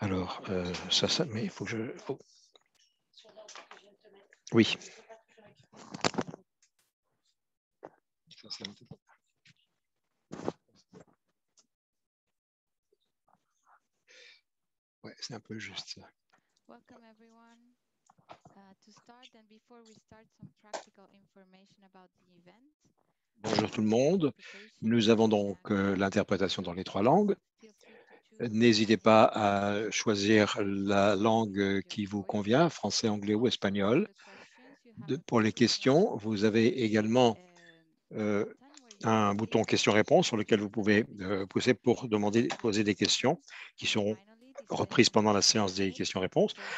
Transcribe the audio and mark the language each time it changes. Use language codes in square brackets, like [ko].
[fr] Alors, mais il faut que Oui. Ouais, c'est un peu juste ça. [en] Welcome everyone. To start and before we start some practical information about the event. [fr] Bonjour tout le monde. Nous avons donc l'interprétation dans les 3 langues. N'hésitez pas à choisir la langue qui vous convient, français, anglais ou espagnol. Pour les questions, vous avez également un bouton questions-réponses sur lequel vous pouvez pousser pour poser des questions qui seront reprises pendant la séance des questions-réponses.